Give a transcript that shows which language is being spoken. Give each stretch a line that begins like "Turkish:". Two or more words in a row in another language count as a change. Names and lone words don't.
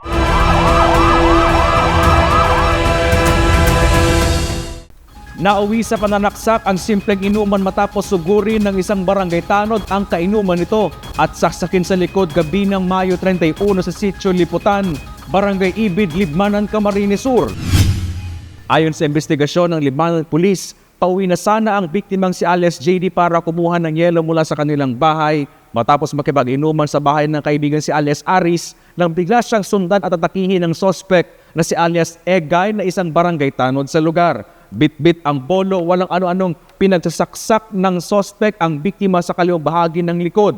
Filipino: Nauwi sa pananaksak ang simpleng inuman matapos sugurin ng isang barangay tanod ang kainuman nito at saksakin sa likod gabi ng Mayo 31 sa Sitio Liputan, Barangay Ibid, Libmanan, Camarines Sur. Ayon sa investigasyon ng Libmanan Police, pauwi na sana ang biktimang si Alias JD para kumuha ng yelo mula sa kanilang bahay matapos makipag-inuman sa bahay ng kaibigan si Alias Aris nang bigla siyang sundan at atakihin ng sospek na si Alias Egay na isang barangay tanod sa lugar. Bit-bit ang bolo, walang ano-anong pinagsasaksak ng sospek ang biktima sa kaliwang bahagi ng likod.